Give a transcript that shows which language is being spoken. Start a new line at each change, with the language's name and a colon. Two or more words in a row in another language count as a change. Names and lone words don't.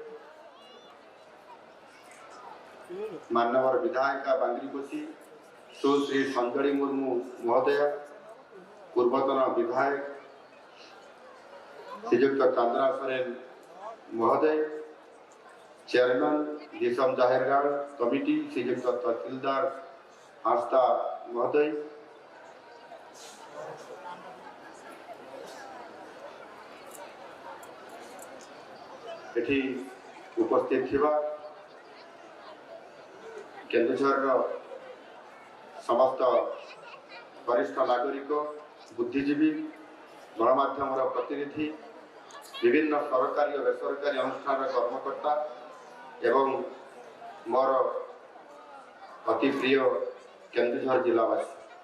Odia: ମାନ୍ୟବର ବିଧାୟକ ବାଙ୍ଗ୍ରିପୋଷି ସୁଶ୍ରୀ ସଞ୍ଜଲି ମୁର୍ମୁ ମହୋଦୟା ପୂର୍ବତନ ବିଧାୟକ ଶ୍ରୀଯୁକ୍ତ ଚନ୍ଦ୍ରା ସୋରେନ ମହୋଦୟ ଚେୟାରମ୍ୟାନ ଦିଶମ ଜାହିରଗାଡ଼ କମିଟି ଶ୍ରୀଯୁକ୍ତ ତହସିଲଦାର ହାଁସଦା ମହୋଦୟ ଏଠି ଉପସ୍ଥିତ ଥିବା କେନ୍ଦୁଝର ସମସ୍ତ ବରିଷ୍ଠ ନାଗରିକ ବୁଦ୍ଧିଜୀବୀ ଗଣମାଧ୍ୟମ ପ୍ରତିନିଧି ବିଭିନ୍ନ ସରକାରୀ ଓ ବେସରକାରୀ ଅନୁଷ୍ଠାନ କର୍ମକର୍ତ୍ତା ଏବଂ ମୋର ଅତି ପ୍ରିୟ କେନ୍ଦୁଝର ଜିଲ୍ଲାବାସୀ